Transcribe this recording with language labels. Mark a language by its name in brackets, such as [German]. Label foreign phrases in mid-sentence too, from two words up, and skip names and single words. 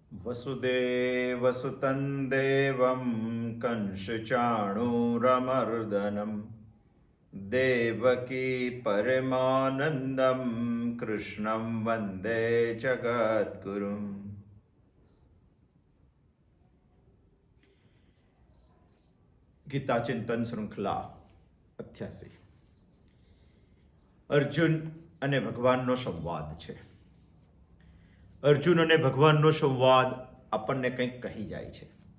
[Sanskrit] वसुदेवसुतं देवं कंसचाणूरमर्दनं देवकी परमानन्दं कृष्णं वन्दे जगद्गुरुम्। [Gujarati] ગીતા ચિંતન શૃંખલા 88 અર્જુન અને ભગવાનનો સંવાદ છે. અર્જુન અને ભગવાનનો સંવાદ આપણને કંઈક કહી જાય છે.